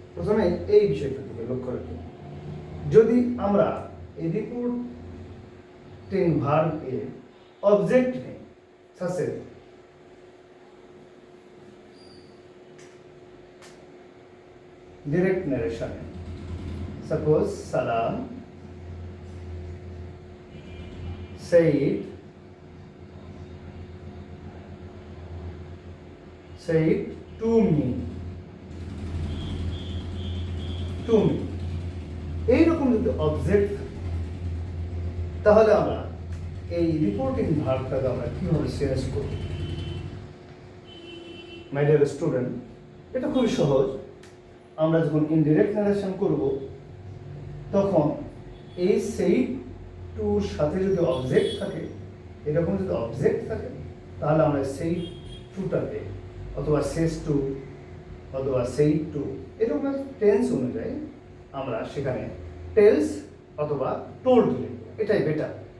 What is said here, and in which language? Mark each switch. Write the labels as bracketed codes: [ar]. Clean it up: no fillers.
[bn] প্রথমে এই বিষয়টা থেকে লক্ষ্য রাখি, যদি আমরা এই রিপোর্টিং ভার্ব এ অবজেক্ট নেই, সাসে direct narration. [en] Suppose Salam said to me. [bn] এইরকম যদি অবজেক্ট, তাহলে আমরা এই রিপোর্টিং ভার্বটাকে আমরা কিভাবে চেঞ্জ করব? মাই ডিয়ার স্টুডেন্ট, এটা খুবই সহজ। আমরা যখন ইনডিরেক্ট ন্যারেশন করব তখন এই সেই টুর সাথে যদি অবজেক্ট থাকে, এরকম যদি অবজেক্ট থাকে, তাহলে আমরা সেই টুটাকে অথবা শেষ টু অথবা সেই টু এরকম টেন্স অনুযায়ী আমরা সেখানে টেলস অথবা টোল্ড লিখব, এটাই বেটার।